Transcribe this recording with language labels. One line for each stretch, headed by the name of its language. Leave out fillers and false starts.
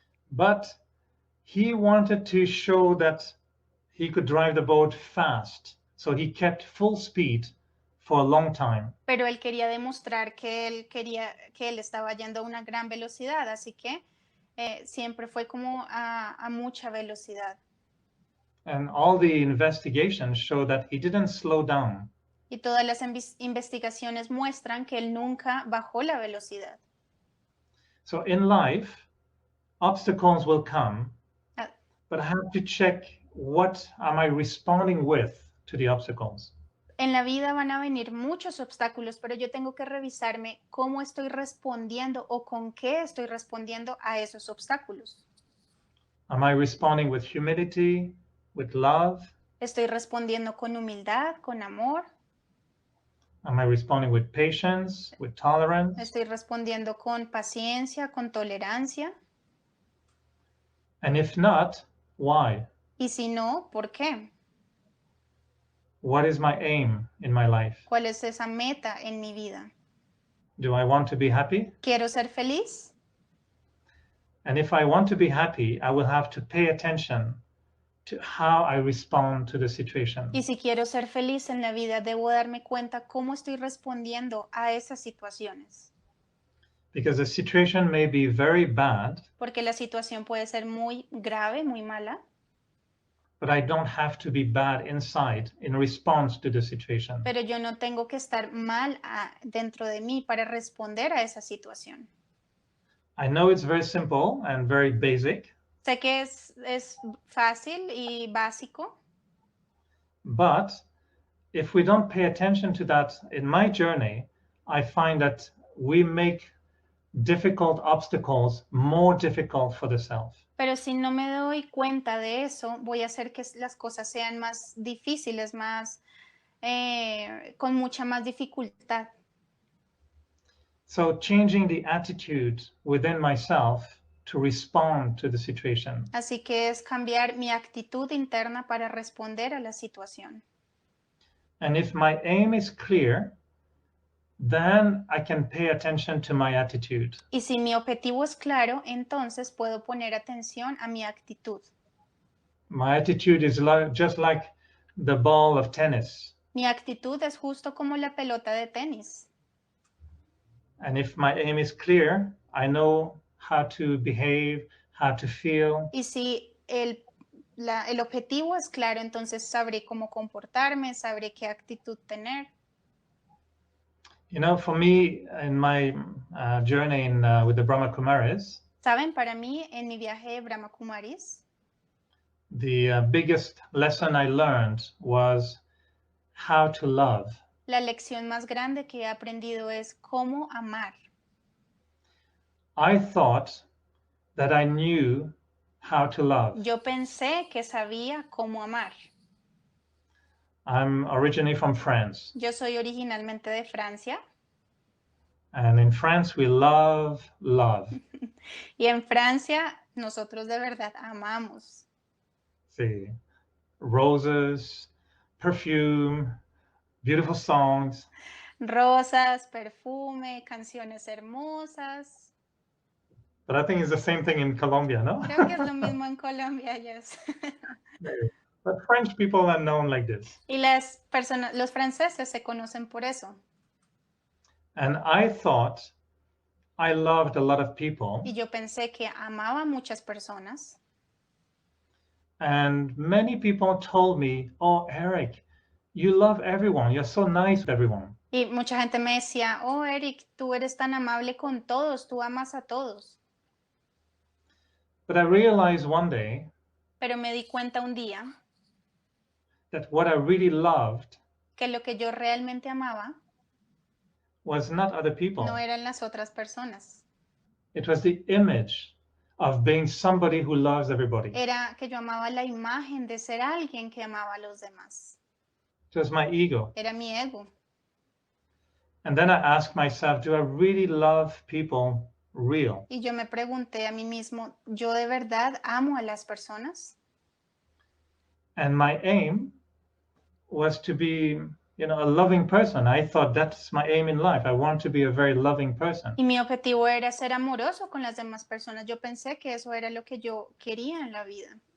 English: But he wanted to show that he could drive the boat fast. So he kept full speed for a long time.
Spanish: Pero él quería demostrar que él estaba yendo a una gran velocidad, así que siempre fue como a mucha velocidad.
English: And all the investigations show that he didn't slow down.
Spanish: Y todas las investigaciones muestran que él nunca bajó la velocidad.
English: So in life, obstacles will come, but I have to check what am I responding with to the obstacles.
Spanish: En la vida van a venir muchos obstáculos, pero yo tengo que revisarme cómo estoy respondiendo o con qué estoy respondiendo a esos obstáculos.
English: Am I responding with humility, with love?
Spanish: ¿Estoy respondiendo con humildad, con amor?
English: Am I responding with patience, with tolerance?
Spanish: ¿Estoy respondiendo con paciencia, con tolerancia?
English: And if not, why?
Spanish: Y si no, ¿por qué?
English: What is my aim in my life?
Spanish: ¿Cuál es esa meta en mi vida?
English: Do I want to be happy?
Spanish: ¿Quiero ser feliz?
English: And if I want to be happy, I will have to pay attention to how I respond to the situation.
Spanish: Y si quiero ser feliz en la vida, debo darme cuenta cómo estoy respondiendo a esas situaciones.
English: Because the situation may be very bad,
Spanish: Porque la situación puede ser muy grave, muy mala,
English: but I don't have to be bad inside in response to the situation.
Spanish: pero yo no tengo que estar mal dentro de mí para responder a esa situación.
English: I know it's very simple and very basic,
Spanish: Sé que es fácil y básico,
English: but if we don't pay attention to that in my journey, I find that we make difficult obstacles more difficult for the self.
Spanish: pero si no me doy cuenta de eso, voy a hacer que las cosas sean más difíciles, con mucha más dificultad.
English: So changing the attitude within myself to respond to the situation.
Spanish: Así que es cambiar mi actitud interna para responder a la situación.
English: And if my aim is clear, then I can pay attention to my attitude.
Spanish: Y si mi objetivo es claro, entonces puedo poner atención a mi actitud.
English: My attitude is just like the ball of tennis.
Spanish: Mi actitud es justo como la pelota de tenis.
English: And if my aim is clear, I know how to behave, how to feel.
Spanish: Y si el objetivo es claro, entonces sabré cómo comportarme, sabré qué actitud tener.
English: You know, for me, in my journey with the Brahma Kumaris,
Spanish: Saben, para mí, en mi viaje de Brahma Kumaris,
English: the biggest lesson I learned was how to love.
Spanish: la lección más grande que he aprendido es cómo amar.
English: I thought that I knew how to love.
Spanish: Yo pensé que sabía cómo amar.
English: I'm originally from France.
Spanish: Yo soy originalmente de Francia.
English: And in France, we love love.
Spanish: Y en Francia, nosotros de verdad amamos.
English: See, roses, perfume, beautiful songs.
Spanish: Rosas, perfume, canciones hermosas.
English: But I think it's the same thing in Colombia, no?
Spanish: Creo que es lo mismo en Colombia, yes.
English: But French people are known like this.
Spanish: Y los franceses se conocen por eso.
English: And I thought I loved a lot of people.
Spanish: Y yo pensé que amaba a muchas personas.
English: And many people told me, oh, Eric, you love everyone. You're so nice with everyone.
Spanish: Y mucha gente me decía, oh, Eric, tú eres tan amable con todos, tú amas a todos.
English: But I realized one day
Spanish: Pero me di cuenta un día
English: that what I really loved
Spanish: que lo que yo realmente amaba
English: was not other people.
Spanish: no eran las otras personas.
English: It was the image of being somebody who loves everybody.
Spanish: Era que yo amaba la imagen de ser alguien que amaba a los demás.
English: It was my ego.
Spanish: Era mi ego.
English: And then I asked myself, do I really love people real?
Spanish: Y yo me pregunté a mí mismo, ¿yo de verdad amo a las personas?
English: And my aim was to be, a loving person. I thought that's my aim in life. I want to be a very loving person.
Spanish: Y mi objetivo era ser amoroso con las demás personas. Yo pensé que eso era lo que yo quería en la vida.